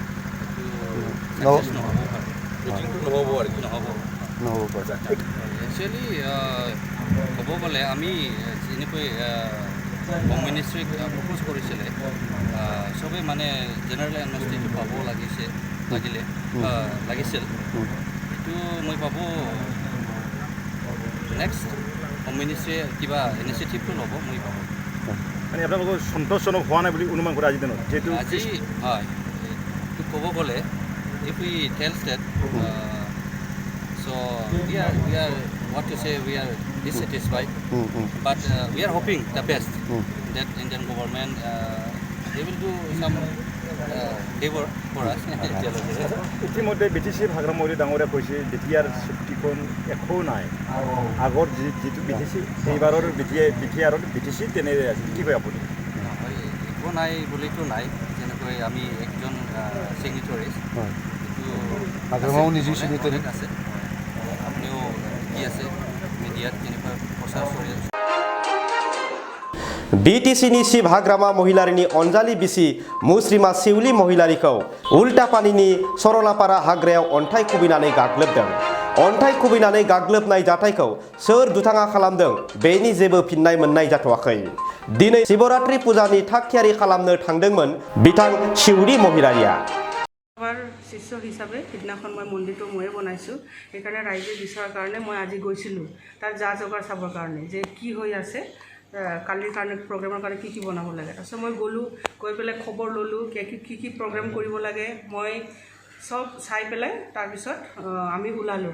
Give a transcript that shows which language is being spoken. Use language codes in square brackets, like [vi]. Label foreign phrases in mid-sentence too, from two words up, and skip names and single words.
[as] নহ'ব একচুৱেলি ক'ব গ'লে আমি যেনেকৈ [en] home ministry propose [as] কৰিছিলে চবেই মানে [en] general amnesty [as] পাব লাগিছিল এইটো মই ভাবোঁ [en] next home ministry [as] কিবা ইনিচিয়েটিভটো ল'ব মই ভাবোঁ। মানে আপোনালোকৰ সন্তোষজনক হোৱা নাই বুলি অনুমান কৰে আজিৰ দিনত যিহেতু আজি হয় এইটো ক'ব গ'লে [en] if we tell state so we are what to say we are dissatisfied but we are hoping the best that Indian government they will do some favor for us [as] ইতিমধ্যে বিটিচিৰ হাগ্ৰামৰি ডাঙৰীয়া কৈছে বিটিআৰ চুক্তিখন একো নাই আগৰ যিটো বিটিচি এইবাৰৰ বিটিআৰত বিটিচি তেনে কি কয় আপুনি? একো নাই বুলিতো নাই যেনেকৈ আমি একজন চিগনেটৰিজ হাগ্ৰামাও নিজে চিগনেটৰি আছে আপুনিও কি আছে মিডিয়াত কেনেকুৱা প্ৰচাৰ কৰি আছে। [brx] बिटिसिनि शिव हाग्रामा महिलारिनि अनजालि बिसि मुस्रिमा सेवलि महिलारिखौ उल्टापानिनि सरलापारा हाग्रायाव अन्थाइ खुबैनानै गाग्लोबदों। अन्थाइ खुबैनानै गाग्लोबनाय जाथायखौ सोर दुथाङा खालामदों बेनि जेबो फिननाय मोननाय जाथ'वाखै। दिनै शिवरात्रि पुजानि थागथियारि खालामनो थांदोंमोन बिथां शिउरि महिलारिया। [as] আমার শিষ্য হিচাপে সিদিনাখন মই মন্দিৰটো ময়ে বনাইছোঁ, সেইকাৰণে ৰাইজে বিচৰাৰ কাৰণে মই আজি গৈছিলোঁ তাৰ যা যোগাৰ চাবৰ কাৰণে যে কি হৈ আছে, কালিৰ কাৰণে প্ৰগ্ৰেমৰ কাৰণে কি বনাব লাগে। তাৰপিছত মই গ'লোঁ, গৈ পেলাই খবৰ ল'লোঁ কি প্ৰগ্ৰেম কৰিব লাগে, মই সব চাই পেলাই তাৰপিছত আমি ওলালোঁ।